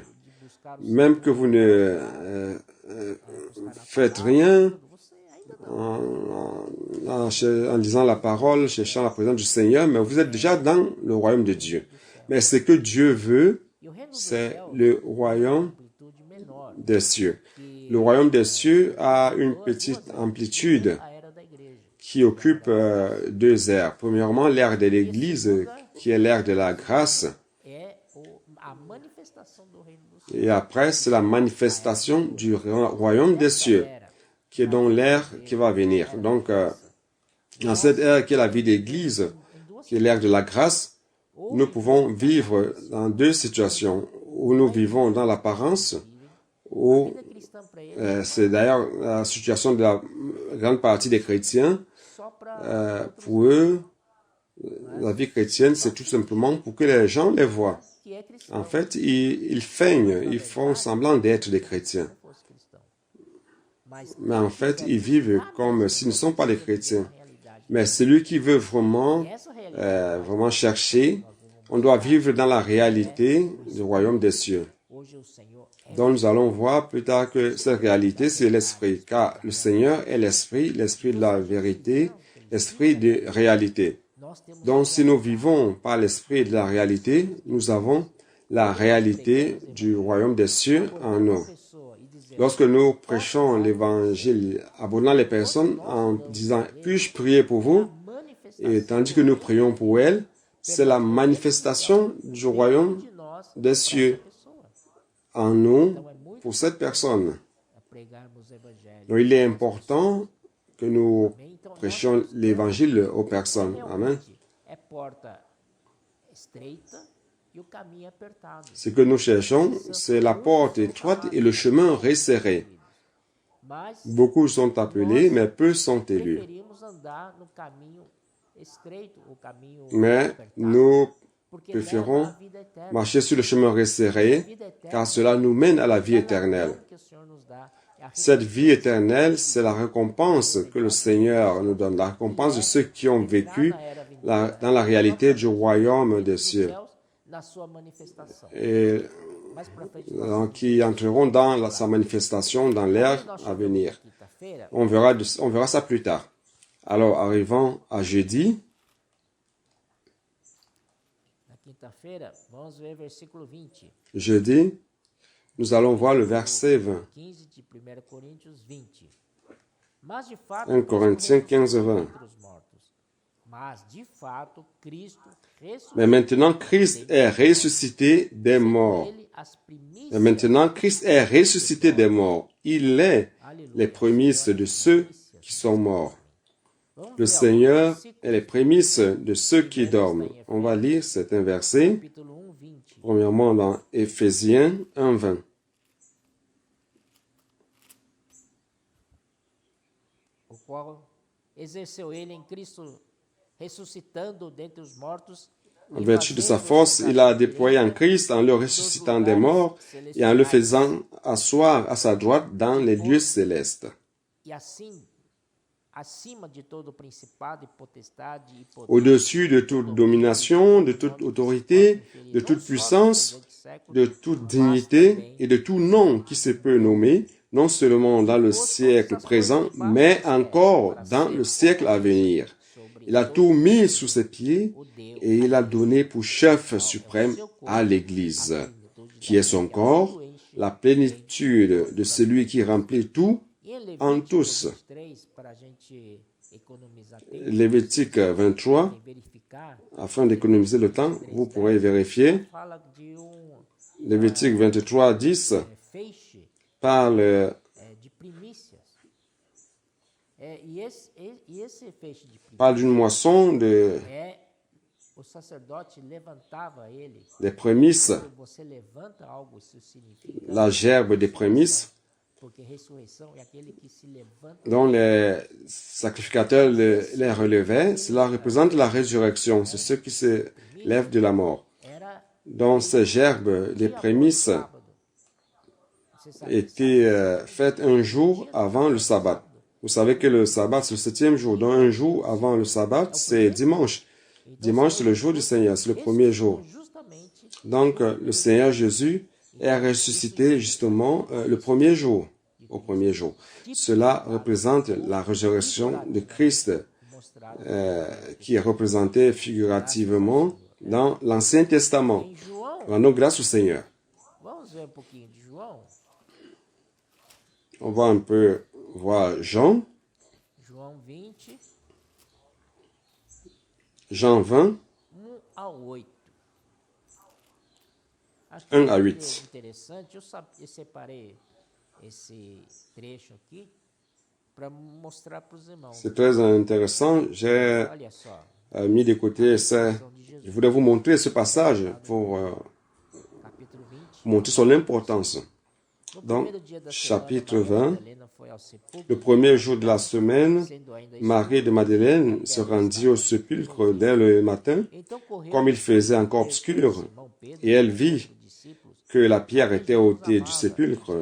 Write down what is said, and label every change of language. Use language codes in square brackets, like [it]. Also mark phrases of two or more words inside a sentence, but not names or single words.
[fr] Même que vous ne faites rien en lisant la parole, cherchant la présence du Seigneur, mais vous êtes déjà dans le royaume de Dieu. Mais ce que Dieu veut, [pt] E o reino dos [fr] c'est [pt] céus [fr] le royaume [pt] amplitude menor [fr] des cieux. Le royaume des cieux a une petite amplitude [pt] a era da igreja. [fr] qui occupe deux aires. Premièrement, l'ère de l'Église, qui est l'ère de la grâce. [pt] É a manifestação do reino dos céus. [fr] Et après, c'est la manifestation du royaume des cieux, qui est donc l'ère qui va venir. Donc, dans cette ère qui est la vie d'Église, qui est l'ère de la grâce, nous pouvons vivre dans deux situations, où nous vivons dans l'apparence, où [pt] vida cristã para ele [fr] c'est d'ailleurs la situation de la grande partie des chrétiens. [pt] só para [fr] Pour eux, la vie chrétienne, c'est tout simplement pour que les gens les voient. [pt] que é cristão. [fr] En fait, ils feignent, ils font semblant d'être des chrétiens. [pt] Se fosse cristão. Mas [fr] Mais en fait, ils vivent comme s'ils ne sont pas des chrétiens. [pt] a realidade. [fr] Mais celui qui veut vraiment, [pt] Essa realidade [fr] vraiment chercher, on doit vivre dans la réalité du royaume des cieux. [pt] hoje o Senhor é [fr] Donc nous allons voir plus tard que cette réalité, c'est l'esprit. Car le Seigneur est l'esprit, l'esprit de la vérité, l'esprit de réalité. [pt] nós temos [fr] Donc si nous vivons par l'esprit de la réalité, nous avons la réalité du royaume des cieux en nous. [pt] pessoa e dizer [fr] Lorsque nous prêchons l'évangile, abonnant les personnes en disant « Puis-je prier pour vous ?» [pt] manifestação [fr] et tandis que nous prions pour elles, c'est la manifestation du royaume [pt] de nós [fr] des cieux [pt] pessoa. [fr] en nous [pt] Então é muito [fr] pour cette personne. [pt] pregarmos o evangelho. [fr] Donc il est important que nous [pt] Então [fr] prêchions l'évangile aux personnes. Amen. [pt] realmente é porta estreita e o caminho apertado. [fr] Ce que nous cherchons, c'est la porte étroite et le chemin resserré. [pt] Mas [fr] Beaucoup sont appelés, mais peu sont élus. [pt] preferimos andar no caminho estreito, o caminho [fr] Mais [pt] apertado, [fr] nous [pt] porque [fr] préférons [pt] leva à vida eterna. [fr] marcher sur le chemin resserré, car cela nous mène à la vie éternelle. [pt] Que o Senhor nos dá é a [fr] Cette vie éternelle, c'est la récompense que le Seigneur nous donne, la récompense de ceux qui ont vécu dans la réalité du royaume des cieux [pt] céus na sua manifestação. [fr] et [pt] Mais para frente nós [fr] qui entreront dans sa manifestation dans l'ère à venir. [pt] quinta-feira, [fr] On verra ça plus tard. Alors, arrivant à jeudi, [pt] na quinta-feira, vamos ver versículo 20, [fr] jeudi, nous allons voir le verset 20. [pt] 15 de 1 Coríntios 20. Mas de fato, [fr] 1 Corinthiens [pt] Cristo [fr] 15, 20. [pt] entre os mortos. Mas de fato, Cristo ressuscitou [fr] Mais maintenant, Christ est ressuscité des morts. [pt] ele as primícias. [fr] Et maintenant, Christ est ressuscité des morts. Il est les prémices de ceux qui sont morts. [pt] Vamos [fr] Le [pt] ver [fr] Seigneur [pt] versículo [fr] est les prémices de ceux qui dorment. On va lire certains versets. [pt] capítulo 1, 20. [fr] Premièrement, dans Éphésiens 1, 20. [pt] O qual exerceu ele em Cristo, ressuscitando dentre os mortos. [fr] En vertu de sa force, il a déployé en Christ en le ressuscitant des morts et en le faisant asseoir à sa droite dans les lieux célestes. [pt] E assim, acima de todo principado e potestade e poder, [fr] Au-dessus de toute domination, de toute autorité, de toute puissance, de toute dignité et de tout nom qui se peut nommer, non seulement dans le siècle présent, mais encore dans le siècle à venir. Il a tout mis sous ses pieds et il a donné pour chef suprême à l'Église, qui est son corps, la plénitude de celui qui remplit tout en tous. [pt] 3, para a gente economizar tempo [fr] Lévitique 23, [pt] e verificar, [fr] afin d'économiser le temps, vous pourrez vérifier. [pt] fala de [fr] Lévitique 23, 10 [pt] feixe [fr] parle [pt] de primícias. E esse feixe de primícias [fr] parle d'une moisson [pt] o sacerdote levantava ele. [fr] des prémices, [pt] Quando você levanta algo, isso significa, [fr] la gerbe des prémices, [pt] porque ressurreição é aquele que se levanta. [fr] dont les sacrificateurs les relevaient. Cela représente la résurrection, c'est ceux qui se lèvent de la mort. [pt] Era [fr] Donc ces gerbes des prémices [pt] sábado. Você sabe, [fr] étaient faites un jour avant le sabbat. Vous savez que le sabbat, c'est le 7e jour. Donc un jour avant le sabbat, c'est dimanche. Dimanche, c'est le jour du Seigneur, c'est le premier jour. [pt] justamente [fr] Donc le Seigneur Jésus est ressuscité justement le premier jour, au premier jour. Cela représente la résurrection de Christ [pt] mostrado [fr] qui est représentée figurativement dans l'Ancien Testament. [pt] em João. [fr] Rendons grâce au Seigneur. [pt] Vamos ver um pouquinho de João. [fr] On va un peu voir Jean, [pt] João 20, [fr] Jean 20, [pt] 1 a 8. Acho [fr] 1 a [pt] é [fr] 8. [pt] interessante. Eu separei esse trecho aqui para mostrar para os irmãos. [fr] C'est très intéressant. J'ai [pt] Olha só, [fr] mis de côté ça. Je voulais vous montrer ce passage pour [pt] capítulo 20. [fr] montrer son importance. Dans chapitre 20, le premier jour de la semaine, Marie de Madeleine se rendit au sépulcre dès le matin, comme il faisait encore obscur, et elle vit que la pierre était ôtée du sépulcre.